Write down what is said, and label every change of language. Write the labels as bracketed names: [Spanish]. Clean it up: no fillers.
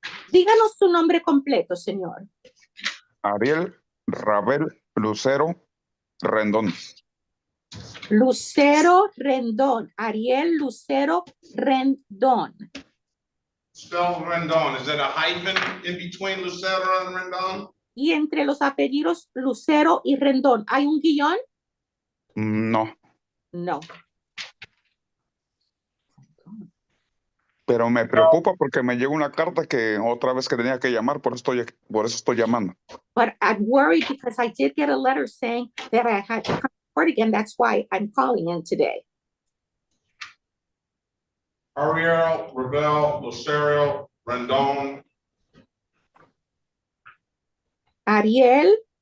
[Spanish] Díganos su nombre completo, señor. Ariel Rabel Lucero Rendón. [English] Lucero Rendón. Ariel Lucero Rendón. Spell Rendón. Is that a hyphen in between Lucero and Rendón? [Spanish] Y entre los apellidos Lucero y Rendón, ¿hay un guión? No. No. Pero me preocupa porque me llegó una carta que otra vez que tenía que llamar, por eso estoy llamando. [English] But I'm worried because I did get a letter saying that I had to come to court again. That's why I'm calling in today. Ariel Rabel Lucero Rendón. Ariel